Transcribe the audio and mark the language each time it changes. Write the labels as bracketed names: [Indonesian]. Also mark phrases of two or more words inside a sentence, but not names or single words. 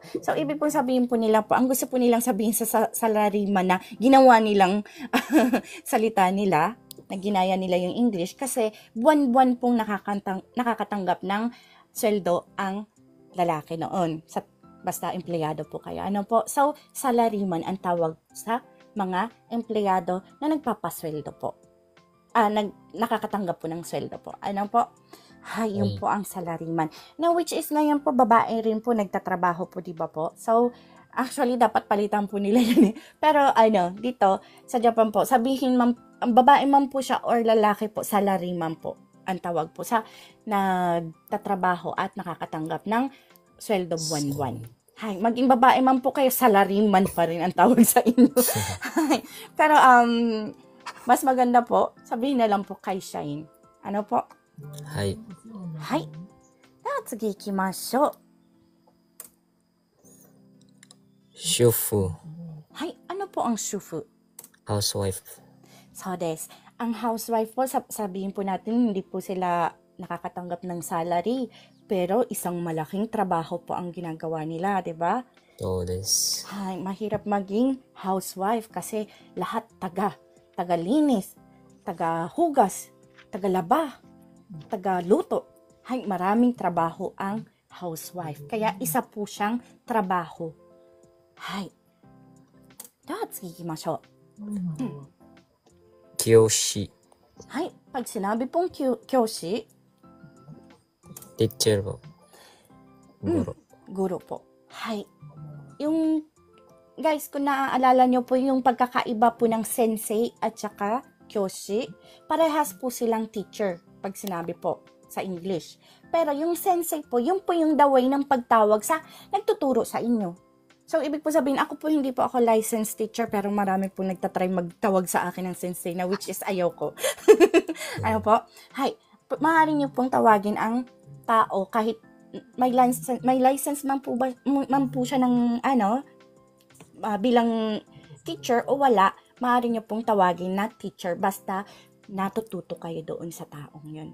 [Filipino] So, ibig po sabihin po nila po, ang gusto po nilang sabihin sa salaryman na ginawa nilang salita nila, na ginaya nila yung English, kasi buwan-buwan pong nakakatanggap ng sweldo ang lalaki noon. Basta empleyado po kayo. Ano po? So, salaryman ang tawag sa mga empleyado na nagpapasweldo po. Nakakatanggap po ng sweldo po. Ano po? Hay, yun po ang salaryman. [English] Now, which is [Filipino] ngayon po, babae rin po nagtatrabaho po, diba po? [English] So, actually, [Filipino] dapat palitan po nila yun eh. Pero, dito, sa Japan po, sabihin man, babae man po siya or lalaki po, salaryman po ang tawag po sa nagtatrabaho at nakakatanggap ng sweldo buwan-buwan. Hay, maging babae man po kayo, salaryman pa rin ang tawag sa inyo. Pero, mas maganda po, sabihin na lang po kaishain. Ano po? Hay. Hay. [Japanese] 次行きましょう. [Filipino] Shufu. Hay, ano po ang shufu? Housewife. [Japanese] そうです, [Filipino] ang housewife po, sabihin po natin, hindi po sila nakakatanggap ng salary, pero isang malaking trabaho po ang ginagawa nila, di ba? [Japanese] そうです. [Filipino] Hay, mahirap maging housewife kasi lahat taga-linis, taga-hugas, taga-laba, taga-luto. Hay, maraming trabaho ang housewife. Kaya isa po siyang trabaho. Hay. [Japanese] 次行きましょう. [Filipino] Kyoshi. Hay, pag sinabi pong kyoshi, teacher po. Guro. Guro po. Hay. Yung guys, kung naaalala nyo po yung pagkakaiba po ng sensei at saka kyoshi, parehas po silang teacher pag sinabi po sa English. Pero yung sensei po, yung po yung [English] the way [Filipino] ng pagtawag sa nagtuturo sa inyo. So, ibig po sabihin, hindi po ako [English] licensed teacher, [Filipino] pero marami po nagtatry magtawag sa akin ng sensei na [English] which is [Filipino] ayoko. Ano po? Hay, maaari nyo pong tawagin ang tao kahit may license man po siya ng bilang teacher o wala, maaari nyo pong tawagin na teacher basta natututo kayo doon sa taong yun.